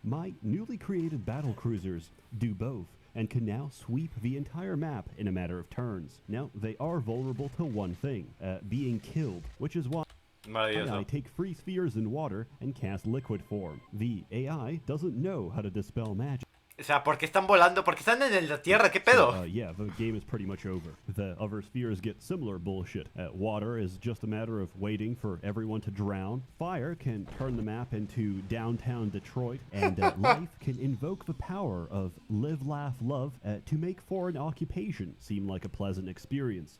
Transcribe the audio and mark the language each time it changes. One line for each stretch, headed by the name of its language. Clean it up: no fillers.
English: My newly created battle cruisers do both, and can now sweep the entire map in a matter of turns. Now, they are vulnerable to one thing, being killed, which is why I take free spheres in water and cast liquid form. The AI doesn't know how to dispel magic.
Spanish: O sea, ¿por qué están volando? ¿Por qué están en la tierra? ¿Qué pedo?
English: Yeah, the game is pretty much over. The other spheres get similar bullshit. Water is just a matter of waiting for everyone to drown. Fire can turn the map into downtown Detroit. And life can invoke the power of live, laugh, love to make foreign occupation seem like a pleasant experience.